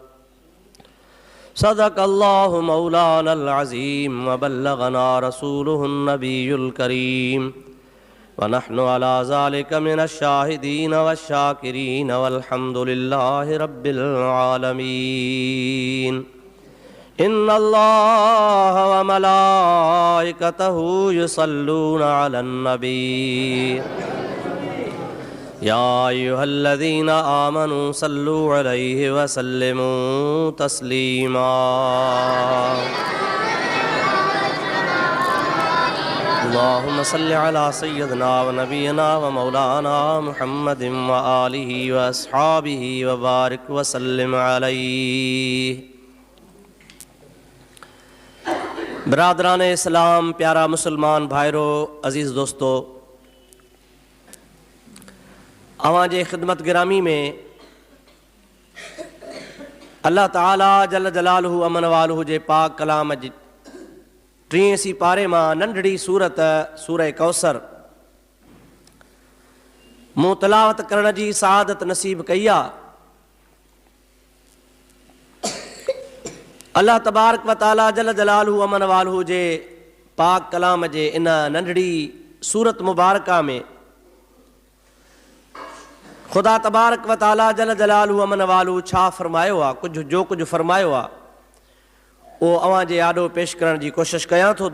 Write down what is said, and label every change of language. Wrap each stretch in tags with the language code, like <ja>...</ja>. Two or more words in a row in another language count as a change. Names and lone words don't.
<ar>صدق الله مولانا العظيم و بلغنا رسوله النبي الكريم و نحن على ذلك من الشاهدين والشاكرين والحمد لله رب العالمين إن الله و ملائكته يصلون على النبي يا أيها الذين آمنوا صلوا عليه و سلموا تسليما اللهم صل على سيدنا و نبينا و مولانا محمد و آله و أصحابه و بارك و سلم عليه.</ar> <sd>बरादरान इस्लाम, प्यारा मुसलमान भाइरो, अज़ीज़ दोस्तों, अवांजे ख़िदमत गिरामी में अल्लाह ताला</sd> <ar>جل جلاله عم نواله</ar> <sd>जे पाक कलाम जी 83 पारे मां नंढड़ी सूरत सूरह कौसर मूं तलावत करण जी सआदत नसीब कई आहे। अल्लाह</sd> <ar>تبارك و تعالى جل جلاله عم نواله</ar> <sd>जे पाक कलाम जे इन नंढड़ी सूरत मुबारका में खुदा</sd> <ar>تبارك و تعالى جل جلاله عم نواله</ar> <sd>छा फरमायो आहे, कुछ फरमायो आहे वो अवां जे आॾो पेश करण जी कोशिश कयां थो।</sd>